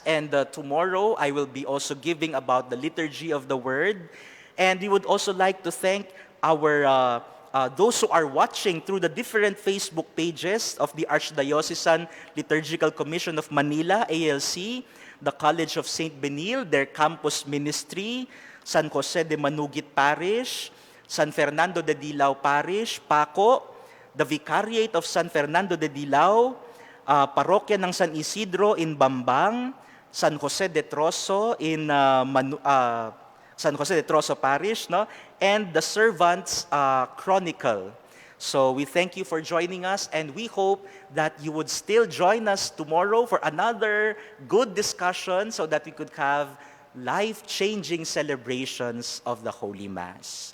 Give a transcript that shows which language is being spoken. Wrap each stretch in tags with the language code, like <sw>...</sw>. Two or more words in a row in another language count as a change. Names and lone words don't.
<en>And tomorrow, I will be also giving about the liturgy of the Word. And we would also like to thank our those who are watching through the different Facebook pages of the Archdiocesan Liturgical Commission of Manila, ALC, the College of St. Benil, their campus ministry, San Jose de Manugit Parish, San Fernando de Dilao Parish, PACO, the Vicariate of San Fernando de Dilao, Parokya ng San Isidro in Bambang, San Jose de Troso in San Jose de Troso Parish, no? And the Servants Chronicle. So we thank you for joining us, and we hope that you would still join us tomorrow for another good discussion so that we could have life-changing celebrations of the Holy Mass.</en>